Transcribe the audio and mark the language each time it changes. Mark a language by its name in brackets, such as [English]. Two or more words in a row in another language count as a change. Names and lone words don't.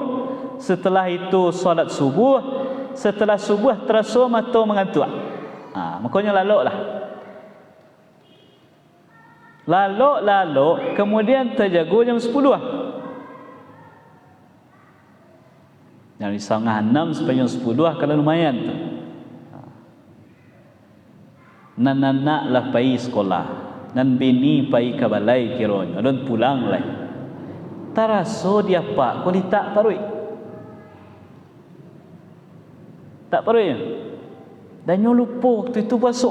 [Indonesian] Setelah itu solat subuh. Setelah subuh terasa mata mengantuk. [Minangkabau] Makanya lalok lah. Lalok, kemudian terjaga jam 10 lah. Dari 5:30 sampai jam 10 kalau lumayan tu. nan anak lah pai sekolah, nan bini pai ke balai kiron, dan pulang lah. Taraso dia pak, kau tak parui. Tak parui. Dan nyo lupa waktu itu puasa.